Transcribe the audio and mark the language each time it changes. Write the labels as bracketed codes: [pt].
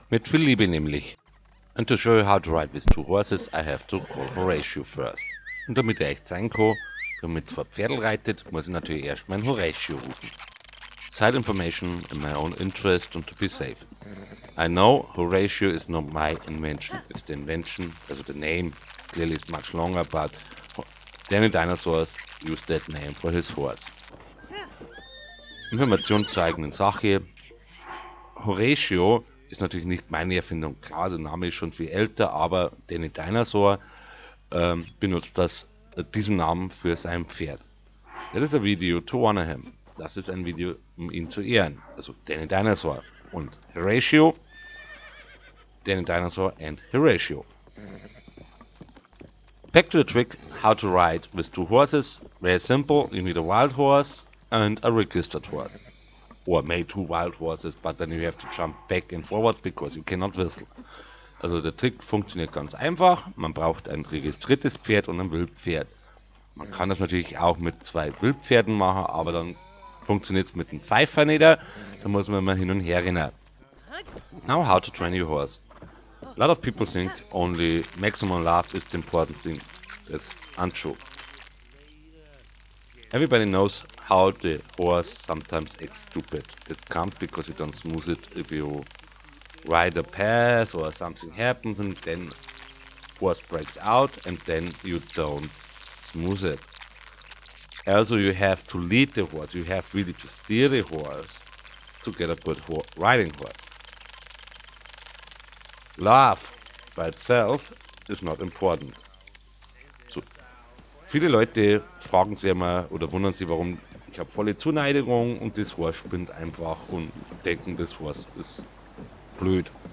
[de] Mit viel Liebe nämlich. [en] And to show you how to ride with two horses, I have to call Horatio first. [de] Und damit er echt sein kann, wenn man mit zwei Pferdeln reitet, muss ich natürlich erst mein Horatio rufen. [en] Side information in my own interest and to be safe. I know Horatio is not my invention. It's the invention, also the name clearly is much longer, but Danny Dinosaurs used that name for his horse. [de] Informationen zur eigenen Sache. Horatio ist natürlich nicht meine Erfindung. Klar, der Name ist schon viel älter, aber Danny Dinosaur benutzt diesen Namen für sein Pferd. [en] That is a video to honor him. [de] Das ist ein Video, um ihn zu ehren. Also Danny Dinosaur und Horatio. Danny Dinosaur and Horatio. [en] Back to the trick, how to ride with two horses. Very simple, you need a wild horse and a registered horse. Or maybe two wild horses, but then you have to jump back and forward because you cannot whistle. [de] Also der Trick funktioniert ganz einfach. Man braucht ein registriertes Pferd und ein Wildpferd. Man kann das natürlich auch mit zwei Wildpferden machen, aber dann funktioniert es mit dem Pfeifer nicht, da muss man mal hin und her rennen. [en] Now how to train your horse. A lot of people think only maximum love is the important thing. That's untrue. Everybody knows how the horse sometimes acts stupid. It comes because you don't smooth it. If you ride a path or something happens and then horse breaks out and then you don't smooth it. Also you have to lead the horse, you have really to steer the horse to get a good riding horse. Love by itself is not important. [de] So, viele Leute fragen sich immer oder wundern sich, warum ich habe volle Zuneigung und das Horse spinnt einfach und denken, das Horse ist blöd.